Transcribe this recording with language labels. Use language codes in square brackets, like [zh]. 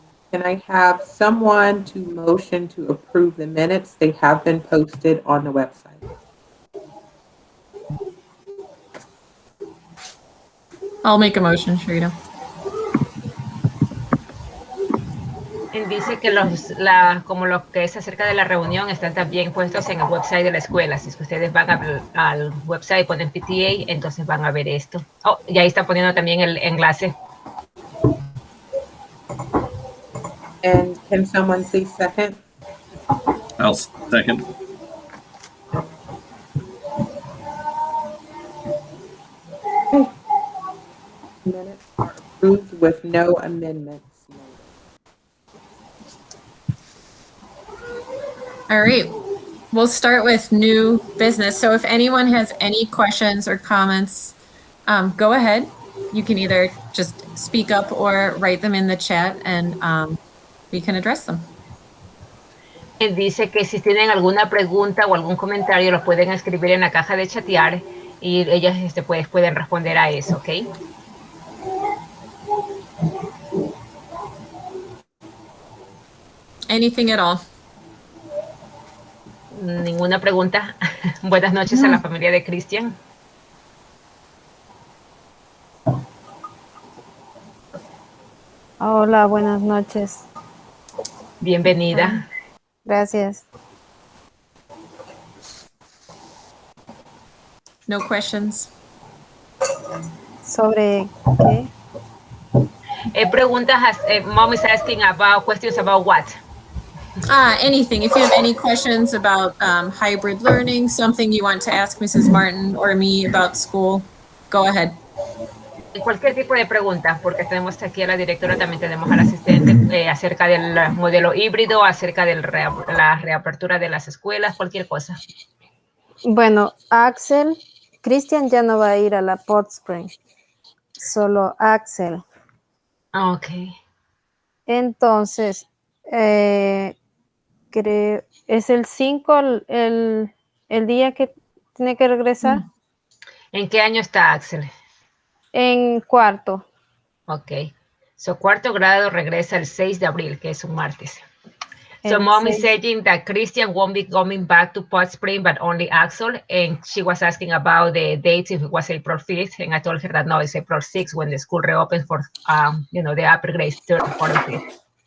[en] Can I have someone to motion to approve the minutes? They have been posted on the website. I'll make a motion, Shrita. [es] Dice que como lo que es acerca de la reunión están también puestos en el website de la escuela. Si ustedes van al website y ponen PTA, entonces van a ver esto. Oh, y ahí está poniendo también el enlace. [en] And can someone please second? I'll second. Okay. Minutes are approved with no amendments. All right, we'll start with new business. So if anyone has any questions or comments, go ahead. You can either just speak up or write them in the chat and we can address them. [es] Dice que si tienen alguna pregunta o algún comentario lo pueden escribir en la caja de chatear y ellos pueden responder a eso, ¿ok? [en] Anything at all. [es] Ninguna pregunta. Buenas noches a la familia de Cristian. Hola, buenas noches. Bienvenida. Gracias. [en] No questions. [es] ¿Sobre qué? Preguntas, [en] mom is asking about questions about what? Anything. If you have any questions about hybrid learning, something you want to ask Mrs. Martin or me about school, go ahead. [es] Cualquier tipo de pregunta, porque tenemos aquí a la directora, también tenemos al asistente acerca del modelo híbrido, acerca de la reapertura de las escuelas, cualquier cosa. Bueno, Axel Christian ya no va a ir a la Port Spring, solo Axel. Ok. Entonces, creo, es el 5 el día que tiene que regresar. ¿En qué año está Axel? En cuarto. Ok. [en] So, [es] cuarto grado regresa el 6 de abril, que es un martes. [en] So [es] El [en] mom is [es] 6. [en] saying that Christian won't be coming back to Pot Spring, but only Axel. And she was asking about the dates, if it was April 5th. And I told her that no, it's April 6th when the school reopens for, the upper grades, 3rd, 4th, and 5th.